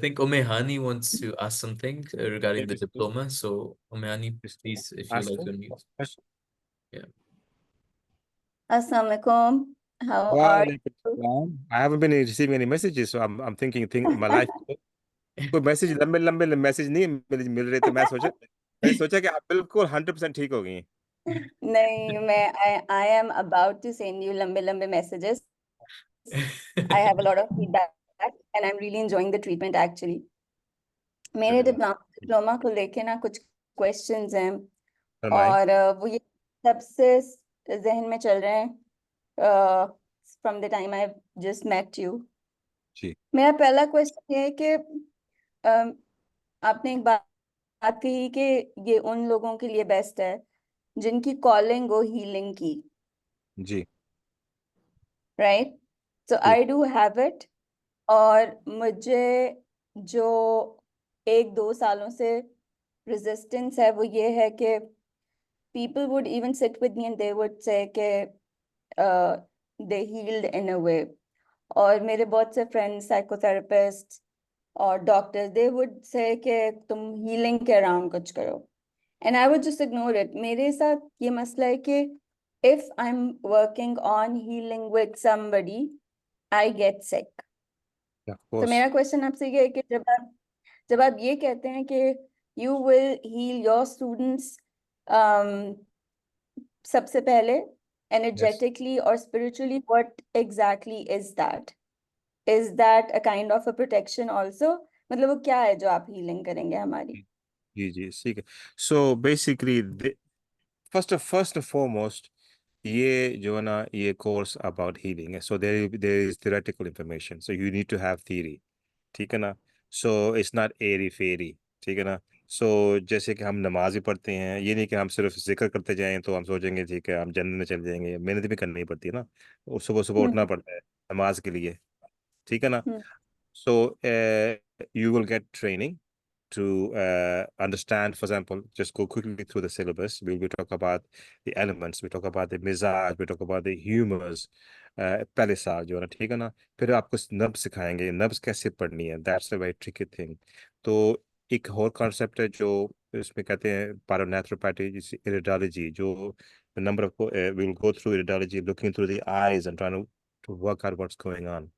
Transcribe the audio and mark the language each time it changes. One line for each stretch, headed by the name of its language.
English: think Hani wants to ask something regarding the yes, diploma. So Hani, yes, please, if you ask like her. to unmute. Yeah. Assalamualaikum. How are Walaikum you? salam. I haven't been receiving any messages, so I'm thinking my life.
Hindi: कोई message लंबे लंबे message नहीं मिल रहे, तो मैंने सोचा कि आप बिल्कुल 100% ठीक हो गई हैं. नहीं,
English: I am about to send you
Hindi: लंबे
English: messages. I have a lot of feedback and I'm really enjoying the treatment actually.
Hindi: मेरे डिप्लोमा को लेके ना कुछ क्वेश्चंस हैं और वो ये सबसे जहन में चल रहे हैं
English: from the time I've just met you.
Hindi: जी. मेरा पहला क्वेश्चन ये है कि आपने एक बात कही कि ये उन लोगों के लिए बेस्ट है जिनकी कॉलिंग हो हीलिंग की. जी.
English: Right. So I do have it.
Hindi: और मुझे जो 1-2 सालों से रेजिस्टेंस है वो ये है कि
English: people would even sit with me and they would say
Hindi: कि
English: they healed in a way.
Hindi: और मेरे बहुत से फ्रेंड्स साइकोथेरेपिस्ट और डॉक्टर्स
English: they would say
Hindi: कि तुम हीलिंग के अराउंड कुछ करो.
English: And I would just ignore it.
Hindi: मेरे साथ ये मसला है कि
English: if I'm working on healing with somebody, I get sick.
Hindi: तो मेरा क्वेश्चन आपसे ये है कि जब आप ये कहते हैं कि
English: you will heal your students
Hindi: सबसे पहले
English: energetically or spiritually, what exactly is that? Is that a kind of a protection also?
Hindi: मतलब वो क्या है जो आप healing करेंगे हमारी? जी जी ठीक है.
English: So basically, first and foremost,
Hindi: ये जो है ना ये
English: course about healing
Hindi: है.
English: So there is theoretical information. So you need to have theory.
Hindi: ठीक है ना.
English: So it's not airy fairy.
Hindi: ठीक है ना. So जैसे कि हम नमाज भी पढ़ते हैं, ये नहीं कि हम सिर्फ जिक्र करते जाएं तो हम सोचेंगे ठीक है हम जन्नत में चले जाएंगे. मेहनत भी करनी पड़ती है ना. सुबह सुबह उठना पड़ता है नमाज के लिए. ठीक है ना.
English: So you will get training to understand, for example, just go quickly through the syllabus. We'll talk about the elements, we talk about the mizaj, we talk about the humors.
Hindi: पहले साल जो है ना ठीक है ना. फिर आपको नब्ज सिखाएंगे, नब्ज कैसे पढ़नी है.
English: That's a very tricky thing.
Hindi: तो एक और कॉन्सेप्ट है जो इसमें कहते हैं
English: पैरानैथ्रोपैथी, इरिडोलॉजी, जो number of will go through iridology, looking through the eyes and trying to work out what's going on.